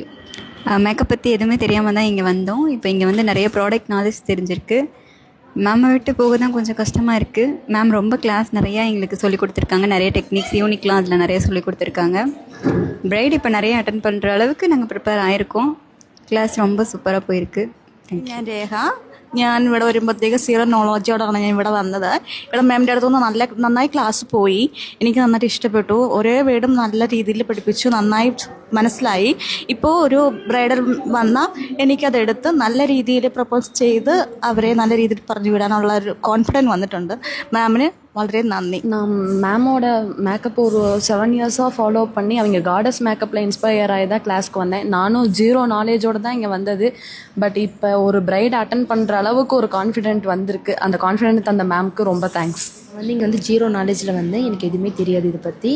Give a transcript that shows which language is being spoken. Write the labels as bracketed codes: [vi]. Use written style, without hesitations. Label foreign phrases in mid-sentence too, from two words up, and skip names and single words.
[ta] மேக்கப் பற்றி எதுவுமே தெரியாமல் தான் இங்கே வந்தோம். இப்போ இங்கே வந்து நிறைய [en] product knowledge [ta] தெரிஞ்சிருக்கு. மேமை விட்டு போக தான் கொஞ்சம் கஷ்டமாக இருக்குது. மேம் ரொம்ப கிளாஸ் நிறையா எங்களுக்கு சொல்லி கொடுத்துருக்காங்க, நிறைய டெக்னிக்ஸ் யூனிக்லாம் அதில் நிறைய சொல்லி கொடுத்துருக்காங்க. பிரைட் இப்போ நிறைய அட்டன் பண்ணுற அளவுக்கு நாங்கள் ப்ரிப்பேர் ஆகிருக்கோம். ക്ലാസ് ரொம்ப സൂപ്പറാக പോയിருக்கு. [ml] ഞാൻ രേഖ. ഞാൻ ഇവിടെ വരുമ്പോഴത്തേക്ക് സീറോ നോളജോടാണ് ഞാൻ ഇവിടെ വന്നത്. ഇവിടെ മാമിൻ്റെ അടുത്തുനിന്ന് നന്നായി ക്ലാസ് പോയി. എനിക്ക് നന്നായിട്ട് ഇഷ്ടപ്പെട്ടു. ഓരോ വേർഡും നല്ല രീതിയിൽ പഠിപ്പിച്ചു, നന്നായി മനസ്സിലായി. ഇപ്പോൾ ഒരു ബ്രൈഡൽ വന്നാൽ എനിക്കതെടുത്ത് നല്ല രീതിയിൽ പ്രപ്പോസ് ചെയ്ത് അവരെ നല്ല രീതിയിൽ പറഞ്ഞു വിടാനുള്ള ഒരു കോൺഫിഡൻസ് വന്നിട്ടുണ്ട്. മാമിന് വളരെ നന്ദി. [ta] நான் மேமோட மேக்கப் ஒரு 7 இயர்ஸாக ஃபாலோ பண்ணி அவங்க காடஸ் மேக்கப்பில் இன்ஸ்பயர் ஆகி தான் கிளாஸ்க்கு வந்தேன். நானும் ஜீரோ நாலேஜோடு தான் இங்கே வந்தது. பட் இப்போ ஒரு பிரைட் அட்டன் பண்ணுற அளவுக்கு ஒரு கான்ஃபிடென்ட் வந்திருக்கு. அந்த கான்ஃபிடென்ட் தந்த மேம்க்கு ரொம்ப தேங்க்ஸ். இங்கே வந்து ஜீரோ நாலேஜில் வந்தேன். எனக்கு எதுவுமே தெரியாது இதை பற்றி.